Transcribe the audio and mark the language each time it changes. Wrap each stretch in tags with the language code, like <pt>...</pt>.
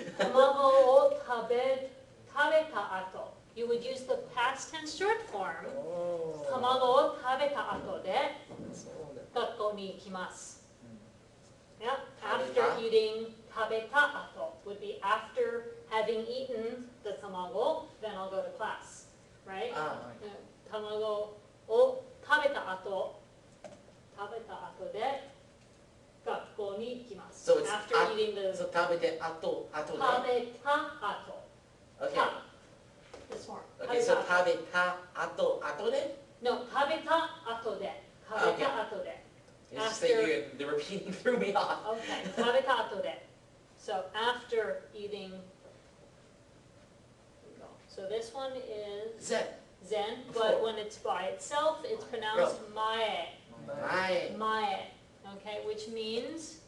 <ja>卵を食べた後</ja> <en>you would use the past tense short form</en> <ja>卵を食べた後で学校に行きます</ja> <en>yeah, after eating</en> <ja>食べた後</ja> <en>would be after having eaten the tamago, then I'll go to class, right?</en> <ja>卵を食べた後で学校に行きます。</ja> <en>So it's after eating the</en> <ja>so 食べて後で食べた後</ja> <en>Okay. た this form Okay, so</en> <ja>食べた後で no 食べた後で食べた後で</ja> <en>It's just that the repeating threw me off. okay</en> <ja>食べた後で</ja> <en>so after eating so this one is Zen. Zen, but when it's by itself, it's pronounced mae. Mae, okay, which means</en>